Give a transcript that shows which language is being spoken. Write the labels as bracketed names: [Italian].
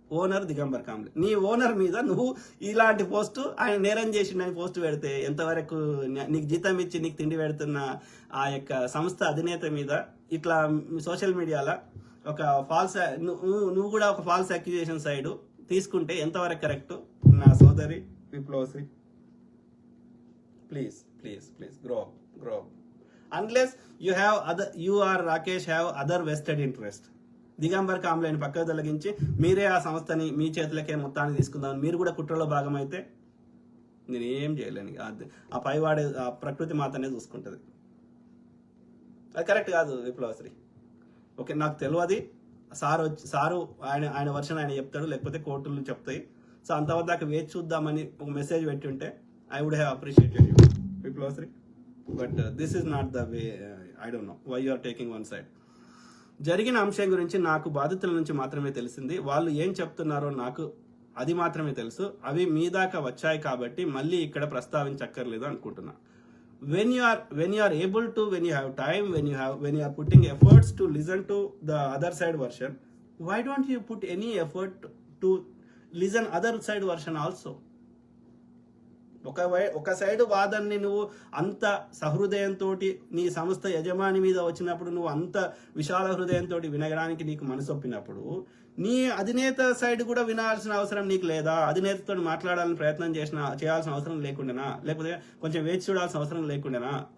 [Telugu] Owner Digambar Kamble. నీ owner మీద నువ్వు ఇలాంటి పోస్టు, ఆయన నేరం చేసిండని పోస్టు పెడితే ఎంతవరకు నీకు జీతం ఇచ్చి నీకు తిండి పెడుతున్న ఆ యొక్క సంస్థ అధినేత మీద ఇట్లా సోషల్ మీడియాలో ఒక ఫాల్స్ నువ్వు కూడా ఒక ఫాల్స్ అక్యూజేషన్ సైడ్ తీసుకుంటే ఎంతవరకు కరెక్ట్? నా సోదరి విప్లవశ్రీ, [English] Please please please grow up. Unless you or Rakesh have other vested interest. [Telugu] Digambar కాంబ్లేని పక్కకు తొలగించి మీరే ఆ సంస్థని మీ చేతులకే మొత్తాన్ని తీసుకుందాం, మీరు కూడా కుట్రలో భాగమైతే నేనేం చేయలేను. ఆ పైవాడే ఆ ప్రకృతి మాతనే చూసుకుంటుంది. అది కరెక్ట్ కాదు విప్లవశ్రీ. ఓకే, నాకు తెలియదు. సారు ఆయన వర్షన్ ఆయన చెప్తాడు, లేకపోతే కోర్టులు చెప్తాయి. సో అంతవరకు దాకా వేచి చూద్దామని ఒక మెసేజ్ పెట్టి ఉంటే [English] I would have appreciated you [Telugu] విప్లవశ్రీ. [English] But this is not the way. I don't know why you are taking one side. [Telugu] జరిగిన అంశం గురించి నాకు బాధితుల నుంచి మాత్రమే తెలిసింది. వాళ్ళు ఏం చెప్తున్నారో నాకు అది మాత్రమే తెలుసు. అవి మీ దాకా వచ్చాయి కాబట్టి మళ్ళీ ఇక్కడ ప్రస్తావించక్కర్లేదు అనుకుంటున్నా. [English] When you are able to, when you have time, when you are putting efforts to listen to the other side version, why don't you put any effort to listen other side version also? [Telugu] ఒక side వాదనని నువ్వు అంత సహృదయంతో నీ సంస్థ యజమాని మీద వచ్చినప్పుడు నువ్వు అంత విశాల హృదయంతో వినగడానికి నీకు మనసు ఒప్పినప్పుడు నీ అధినేత సైడ్ కూడా వినాల్సిన అవసరం నీకు లేదా? అధినేతతో మాట్లాడాలని ప్రయత్నం చేయాల్సిన అవసరం లేకుండానా? లేకపోతే కొంచెం వేచి చూడాల్సిన అవసరం లేకుండానా?